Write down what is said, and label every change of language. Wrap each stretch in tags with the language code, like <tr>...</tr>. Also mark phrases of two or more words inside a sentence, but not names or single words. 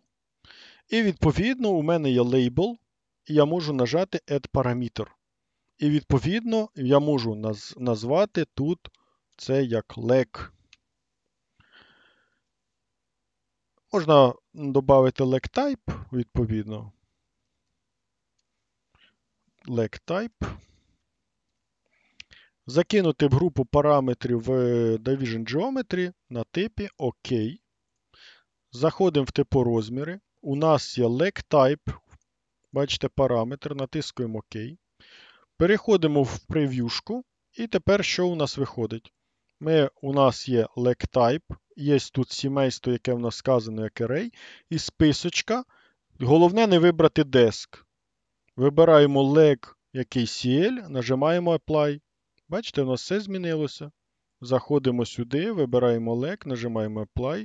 <uk>І відповідно у мене є лейбл, і я можу нажати</uk> <en>Add Parameter.</en> <uk>І відповідно я можу назвати тут це як leg. Можна додати</uk> <en>leg type,</en> <uk>відповідно.</uk> <en>Leg type.</en> <uk>Закинути в групу параметрів в</uk> <en>Division Geometry</en> <uk>на типі ОК. Заходимо в типорозміри. У нас є</uk> <en>leg type.</en> <uk>Бачите параметр, натискуємо ОК. Переходимо в прев'юшку. І тепер що у нас виходить? У нас є</uk> <en>leg type.</en> <uk>Є тут сімейство, яке в нас сказано як array. І списочка. Головне не вибрати desk. Вибираємо leg який CL, нажимаємо Apply. Бачите, у нас все змінилося. Заходимо сюди, вибираємо leg, нажимаємо Apply.</uk>